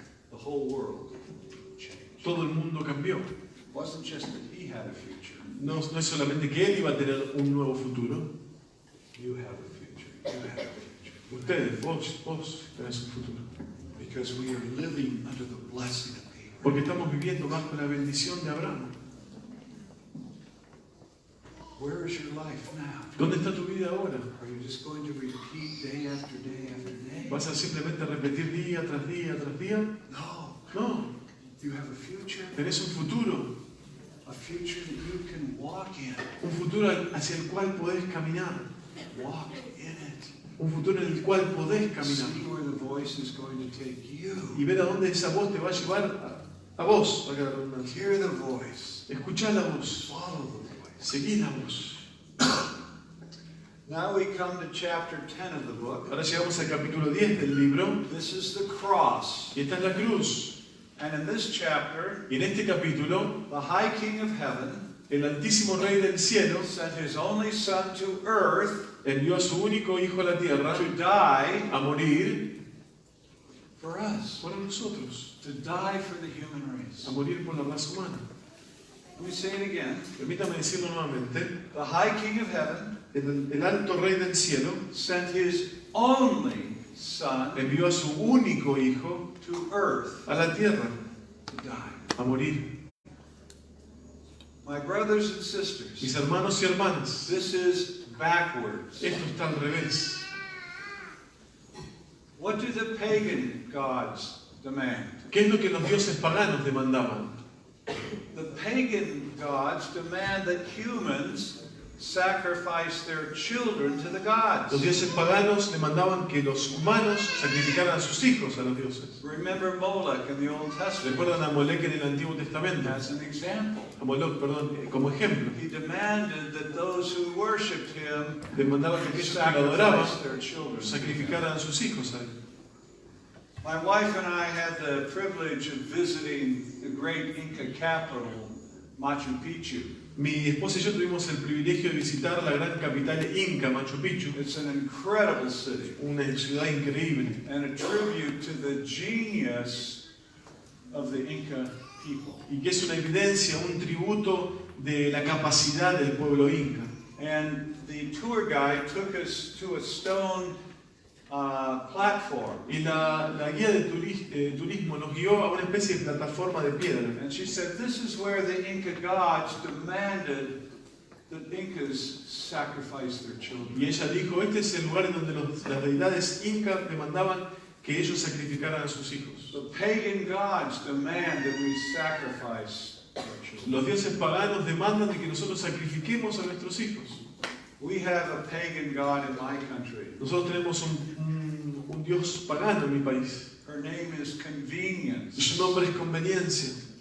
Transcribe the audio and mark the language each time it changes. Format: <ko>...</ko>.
<en>the whole world changed.</en> <es>todo el mundo cambió.</es> <en>It wasn't just that he had a future.</en> <es>No es solamente que él iba a tener un nuevo futuro.</es> <en>You have a future. You have a future.</en> <es>Ustedes, vos tenés un futuro.</es> <en>Because we are living under the blessing of Abraham.</en> <es>Porque estamos viviendo bajo la bendición de Abraham.</es> <en>Where is your life now?</en> <es>¿Dónde está tu vida ahora?</es> <en>Are you just going to repeat day after day after day?</en> <es>¿Vas a simplemente repetir día tras día tras día?</es> <en>No.</en> <es>No,</es> <en>You have a future.</en> <es>tenés un futuro.</es> <en>A future that you can walk in.</en> <es>Un futuro hacia el cual podés caminar.</es> <en>Walk in it.</en> <es>Un futuro en el cual podés caminar.</es> <en>See where the voice is going to take you.</en> <es>Y ver a dónde esa voz te va a llevar a vos. Valga la redundancia.</es> <en>Hear the voice.</en> <es>Escuchá la voz.</es> <en>Follow the voice.</en> <es>Seguí la voz.</es> <en>Now we come to chapter 10 of the book.</en> <es>Ahora llegamos al capítulo 10 del libro.</es> <en>This is the cross.</en> <es>Y esta es la cruz.</es> <en>And in this chapter,</en> <es>Y en este capítulo,</es> <en>the high king of heaven</en> <es>el altísimo rey del cielo</es> <en>sent his only son to earth</en> <es>envió a su único hijo a la tierra</es> <en>to die</en> <es>a morir</es> <en>for us.</en> <es>por nosotros,</es> <en>To die for the human race.</en> <es>a morir por la raza humana.</es> <en>Let me say it again.</en> <es>Permítame decirlo nuevamente.</es> <en>The high king of heaven</en> <es>El alto rey del cielo</es> <en>sent his only son</en> <es>envió a su único hijo</es> <en>to earth</en> <es>a la tierra</es> <en>to die.</en> <es>a morir.</es> <en>My brothers and sisters,</en> <es>Mis hermanos y hermanas,</es> <en>this is backwards.</en> <es>esto está al revés.</es> <en>What do the pagan gods demand?</en> <es>¿Qué es lo que los dioses paganos demandaban?</es> <en>The pagan gods demand that humans sacrifice their children to the gods.</en> <es>Los dioses paganos demandaban que los humanos sacrificaran a sus hijos a los dioses.</es> <en>Remember Moloch in the Old Testament</en> <es>¿Recuerdan a Molech en el Antiguo Testamento?</es> <en>as an example.</en> <es>A Moloch, perdón, como ejemplo.</es> <en>He demanded that those who worshipped him</en> <es>Demandaba que aquellos que lo adoraban</es> <en>sacrifice their children.</en> <es>sacrificaran a sus hijos a él.</es> <en>My wife and I had the privilege of visiting the great Inca capital, Machu Picchu.</en> <es>Mi esposa y yo tuvimos el privilegio de visitar la gran capital inca, Machu Picchu,</es> <en>It's an incredible city</en> <es>una ciudad increíble</es> <en>and a tribute to the genius of the Inca people.</en> <es>y que es una evidencia, un tributo de la capacidad del pueblo inca.</es> <en>And the tour guide took us to a stone platform.</en> <es>Y la guía de turismo nos guió a una especie de plataforma de piedra.</es> <en>And she said, this is where the Inca gods demanded that Incas sacrifice their children.</en> <es>Y ella dijo, este es el lugar en donde las deidades incas demandaban que ellos sacrificaran a sus hijos.</es> <en>The pagan gods demand that we sacrifice our children.</en> <es>Los dioses paganos demandan de que nosotros sacrifiquemos a nuestros hijos.</es> <en>We have a pagan god in my country.</en> <es>Nosotros tenemos un dios pagano en mi país.</es> <en>Her name is</en> <es>Y</es> <en>convenience.</en> <es>su nombre es conveniencia.</es>